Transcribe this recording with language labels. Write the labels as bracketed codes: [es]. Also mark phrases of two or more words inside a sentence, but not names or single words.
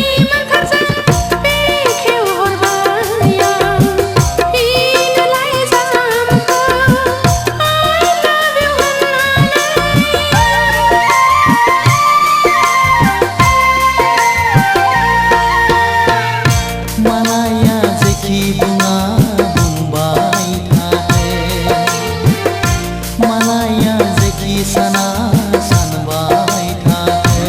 [brx] मोन्थोरजों बेखेवहरबाय आं फिन लाइजामखौ [en] I love you [brx] होननानै। मालाया जेखि बुङा बुंबाय थाथों, मालाया जेखि साना सानबाय थाथों।